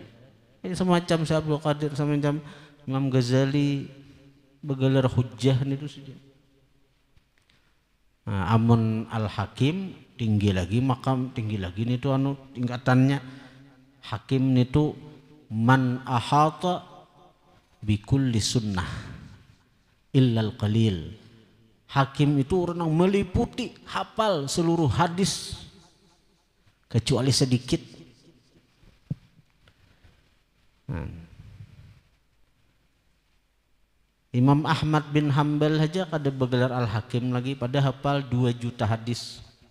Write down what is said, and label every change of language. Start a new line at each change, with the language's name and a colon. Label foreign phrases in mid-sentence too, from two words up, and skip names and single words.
Indonesian: Semacam Syekh Abdul Qadir, semacam Imam Ghazali bergelar hujjah itu saja.
Banjar: Nah, amun Al-Hakim tinggi lagi makam, tinggi lagi nih tuh tingkatannya.
Indonesian: Hakim itu
Arabic: من أحاط بكل سنة إلا القليل.
Indonesian: Hakim itu orang yang meliputi hafal seluruh hadis kecuali sedikit.
Banjar: Imam Ahmad bin Hanbal aja kada bergelar Al-Hakim lagi pada hafal 2 juta hadis.